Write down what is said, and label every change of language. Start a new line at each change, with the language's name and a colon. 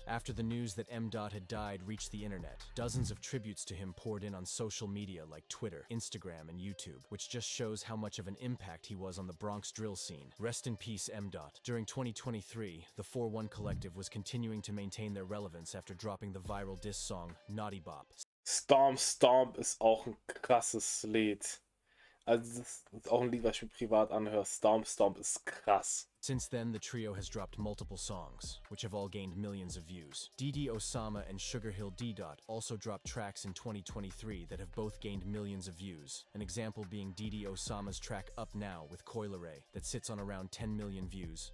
English: After the news that M. had died reached the internet, dozens of tributes to him poured in on social media like Twitter, Instagram, and YouTube, which just shows how much of an impact he was on the Bronx drill scene. Rest in peace, M. During 2023, the 4-1 Collective was continuing to maintain their relevance after dropping the viral diss song Naughty Bop.
German: Stomp Stomp ist auch ein krasses Lied. Also das ist auch ein Lied, was ich mir privat anhöre. Stomp Stomp ist krass.
English: Since then, the trio has dropped multiple songs, which have all gained millions of views. DD Osama and Sugar Hill D. also dropped tracks in 2023 that have both gained millions of views. An example being DD Osama's track Up Now with Coileray that sits on around 10 million views.